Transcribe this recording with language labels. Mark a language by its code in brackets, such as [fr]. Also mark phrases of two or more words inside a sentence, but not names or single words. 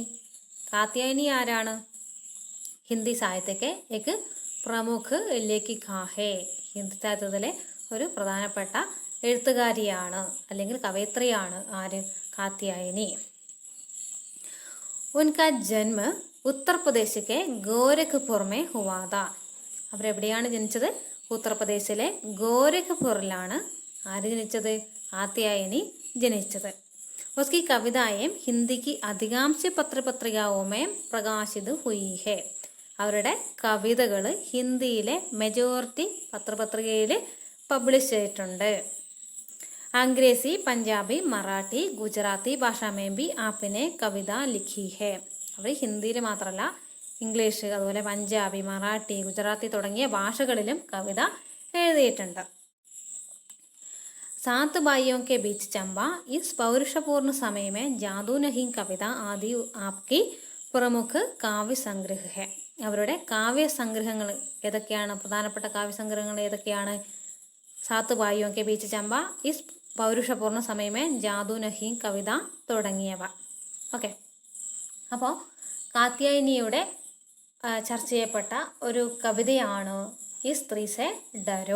[ml] കാത്യായനി ആരാണ്? [hi] हिंदी साहित्य के एक प्रमुख लेखिका है. [ml] ഹിന്ദി സാഹിത്യത്തിലെ ഒരു പ്രധാനപ്പെട്ട എഴുത്തുകാരിയാണ് അല്ലെങ്കിൽ കവയിത്രിയാണ്. [hi] ആര്? കാത്യായനി. उनका जन्म उत्तरप्रदेश के गोरखपुर में हुआ था. [ml] അവരെവിടെയാണ് ജനിച്ചത്? ഉത്തർപ്രദേശിലെ ഗോരഖ്പൂരിലാണ് ആര് ജനിച്ചത്? കാത്യായനി ജനിച്ചത്. [hi] उसकी कविताएं हिंदी की अधिकांश पत्र पत्रिकाओं में प्रकाशित हुई है. [ml] അവരുടെ കവിതകൾ ഹിന്ദിയിലെ മെജോറിറ്റി പത്രപത്രികയിൽ പബ്ലിഷ് ചെയ്തിട്ടുണ്ട്. [hi] अंग्रेजी, पंजाबी, मराठी, गुजराती भाषा में भी आपने कविता लिखी है. [ml] അവർ ഹിന്ദിയിൽ മാത്രമല്ല ഇംഗ്ലീഷ്, അതുപോലെ പഞ്ചാബി, മറാഠി, ഗുജറാത്തി തുടങ്ങിയ ഭാഷകളിലും കവിത എഴുതിയിട്ടുണ്ട്. [hi] सात भाइयों के बीच चंबा, इस पौरुषपूर्ण समय में जादू नहीं कविता आदि आपकी प्रमुख काव्यसंग्रह है. [ml] അവരുടെ കാവ്യസംഗ്രഹങ്ങൾ ഏതൊക്കെയാണ്? പ്രധാനപ്പെട്ട കാവ്യസംഗ്രഹങ്ങൾ ഏതൊക്കെയാണ്? സാത്ത് ഭായിയോ കെ ബീച്ച് ചമ്പ, ഇസ് പൗരുഷപൂർണ്ണ സമയമേ, ജാദു നഹീം കവിത തുടങ്ങിയവ. ഓക്കെ, അപ്പോൾ കാത്യായനിയുടെ ചർച്ച ചെയ്യപ്പെട്ട ഒരു കവിതയാണ് ഈ സ്ത്രീ സെ ഡരോ.